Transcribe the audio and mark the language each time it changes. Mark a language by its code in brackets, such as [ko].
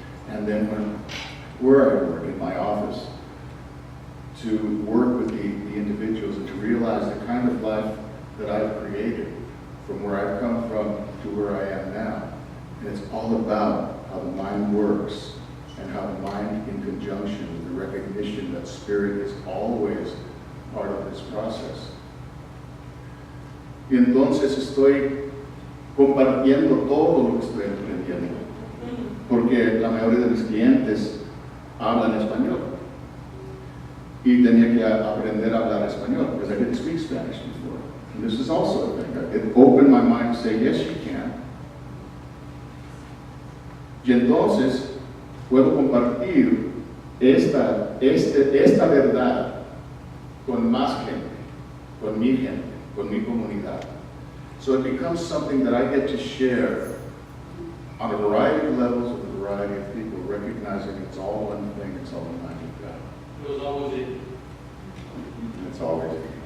[en] And then where I work, in my office, to work with the individuals and to realize the kind of life that I've created from where I've come from to where I am now. And it's all about how the mind works, and how the mind, in conjunction with the recognition that spirit is always part of this process. [es] Y entonces estoy compartiendo todo lo que estoy aprendiendo, porque la mayoría de mis clientes hablan español, y tenía que aprender a hablar español, [en] because I didn't speak Spanish before. And this is also a thing. It opened my mind to say, yes, you can. [es] Y entonces puedo compartir esta verdad con más gente, con mi gente, con mi comunidad. [en] So it becomes something that I get to share on a variety of levels with a variety of people, recognizing it's all one thing, it's all the mind of God. It was always it. It's always it.